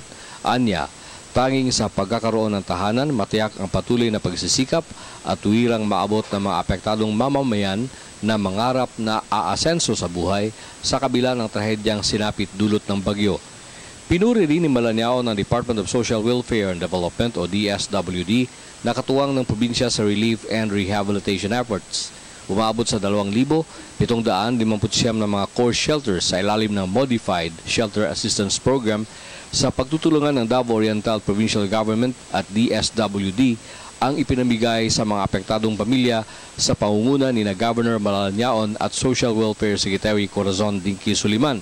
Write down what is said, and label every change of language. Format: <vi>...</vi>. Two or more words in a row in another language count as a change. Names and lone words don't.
<tl>Anya, tanging sa pagkakaroon ng tahanan, matiyak ang patuloy na pagsisikap at tuwirang maabot ng mga apektadong mamamayan na mangarap na aasenso sa buhay sa kabila ng trahedyang sinapit dulot ng bagyo. Pinuri rin ni Malanyao ng Department of Social Welfare and Development o DSWD na katuwang ng probinsya sa</tl> <en>relief and rehabilitation efforts.</en> <tl>Umabot sa 2,759 na mga</tl> <en>core shelters</en> <tl>sa ilalim ng Modified Shelter Assistance Program sa pagtutulungan ng Davao Oriental Provincial Government at DSWD ang ipinamigay sa mga apektadong pamilya sa pangunguna ni Governor Malanyao at Social Welfare Secretary Corazon Dinky Suliman.</tl>